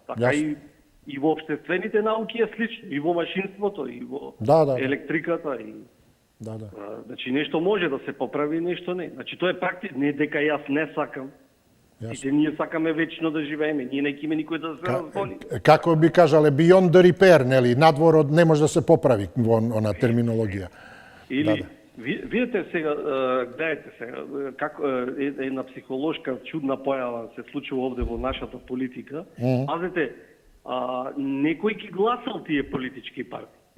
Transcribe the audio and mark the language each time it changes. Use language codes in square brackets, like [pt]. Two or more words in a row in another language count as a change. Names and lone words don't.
[mk] Така и во општествените науки е слично, и во машинството, и во електриката, и значи нешто може да се поправи, нешто не. Значи тоа е практично, не дека јас не сакам. Сите ние сакаме вечно да живееме, ние не киме никој да се разболи. Како би кажале, [en] beyond the repair, [mk] нели, надвор од не може да се поправи во она терминологија. Или видите сега, гледате сега, како една психолошка чудна појава се случува овде во нашата политика. Пазете, некој ги гласал тие политички партии.